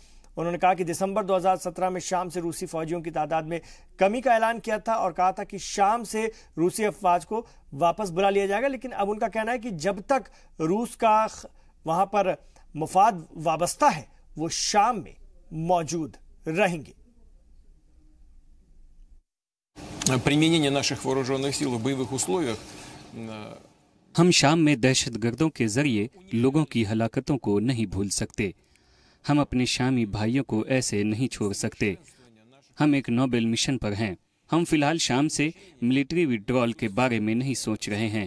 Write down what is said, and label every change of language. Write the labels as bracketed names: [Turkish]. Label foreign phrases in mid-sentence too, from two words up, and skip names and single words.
[Urdu] انہوں نے کہا کہ دسمبر 2017 میں شام سے روسی فوجیوں کی تعداد میں کمی کا اعلان کیا تھا اور کہا تھا کہ شام سے روسی افواج کو واپس بلا لیا جائے گا، لیکن اب ان کا کہنا ہے کہ جب تک روس کا وہاں پر مفاد وابستہ ہے، وہ شام میں موجود رہیں گے. [Russian] Применение наших вооруженных сил в боевых условиях. [Urdu] ہم شام میں دہشت گردوں کے ذریعے لوگوں کی ہلاکتوں کو نہیں بھول سکتے. ہم اپنے شامی بھائیوں کو ایسے نہیں چھوڑ سکتے. ہم ایک [English] noble mission [Urdu] پر ہیں. ہم فی الحال شام سے [English] military withdrawal [Urdu] کے بارے میں نہیں سوچ رہے ہیں.